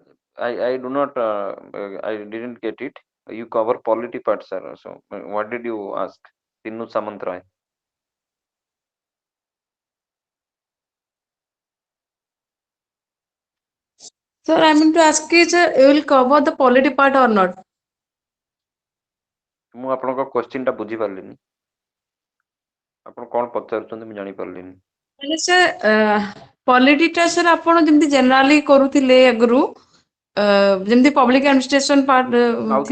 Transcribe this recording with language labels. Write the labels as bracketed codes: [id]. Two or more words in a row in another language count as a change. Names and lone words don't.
[en] I do not, I didn't get it. You cover polity part, sir. So, what did you ask? Tinnu Samantray. Sir, I mean to ask is, you will cover the polity part or not? [or] ମୁଁ ଆପଣଙ୍କ କ୍ୱେଶ୍ଚିନ୍ ଟା ବୁଝି ପାରିଲିନି। ଆପଣ କଣ ପଚାରୁଛନ୍ତି ମୁଁ ଜାଣି ପାରିଲିନି। ମାନେ ସାର୍ ପଲିଟିଟା ସାର୍ ଆପଣ ଯେମିତି ଜେନେରାଲି କରୁଥିଲେ ଆଗରୁ ଯେମିତି [en] public administration part [or] ଆଉଥରେ